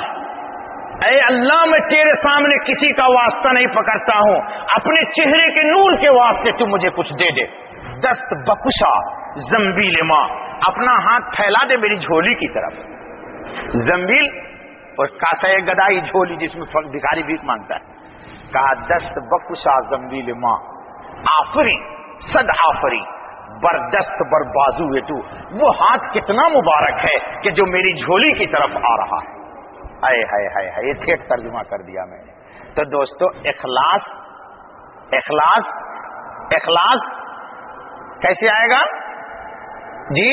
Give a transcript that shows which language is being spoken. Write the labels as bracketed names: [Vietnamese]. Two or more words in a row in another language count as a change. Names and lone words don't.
[Urdu] اے اللہ میں تیرے سامنے کسی کا واسطہ نہیں پکڑتا ہوں، اپنے چہرے کے نور کے واسطے تو مجھے کچھ دے دے. [Persian] دست بکشا زنبیل ماں، [Urdu] اپنا ہاتھ پھیلا دے میری جھولی کی طرف. زنبیل اور کاسہ گدائی جھولی جس میں بھکاری بھیک مانگتا ہے. کہا [Persian] دست بکشا زنبیل ماں آفری صد آفری بر دست بر بازو تو. [Urdu] وہ ہاتھ کتنا مبارک ہے کہ جو میری جھولی کی طرف آ رہا ہے. ہائے ہائے ہائے ہائے، یہ ٹھیک ترجمہ کر دیا میں نے. تو دوستو اخلاص اخلاص اخلاص کیسے آئے گا جی؟